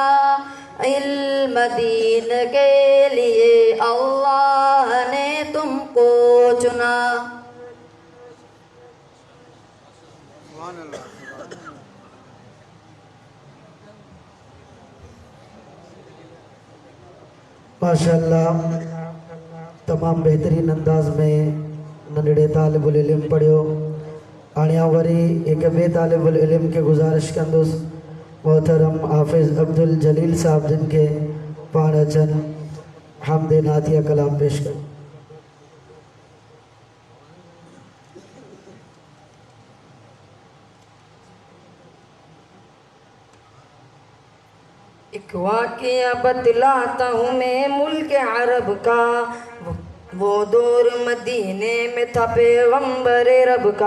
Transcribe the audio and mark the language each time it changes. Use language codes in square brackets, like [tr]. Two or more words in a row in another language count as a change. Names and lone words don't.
[ur] علم دین کے لیے اللہ نے تم کو چنا. [sd] माशाअल्लाह तमाम बेहतरीन अंदाज में नंढड़े तालिबुल इल्म पढ़ियो। हाणे वरी एक बे तालिबुल इल्म के गुजारिश कंदुसि, मोहतरम हाफिज़ अब्दुल जलील साहब जिन के पाण अचनि हमदे नातिया कलाम पेश कनि। [ur] ایک واقعہ بتلاتا ہوں میں ملک عرب کا. وہ دور مدینے میں تھا پیغمبر رب کا.